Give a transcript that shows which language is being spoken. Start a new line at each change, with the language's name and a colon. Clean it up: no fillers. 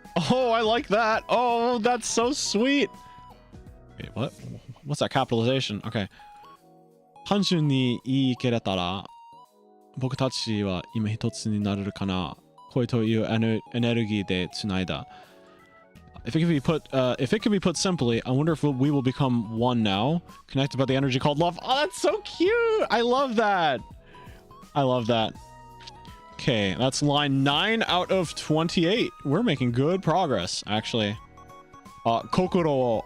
English: Oh, I like that. Oh, that's so sweet. Wait, what? What's that capitalization? Okay.
Japanese: 単純に言い切れたら、僕たちは今一つになれるかな。恋というエネルギーでつないだ。
English: If it can be put simply, I wonder if we will become one now, connected by the energy called love. Oh, that's so cute. I love that. I love that. Okay, that's line 9 out of 28. We're making good progress, actually. Kokoro.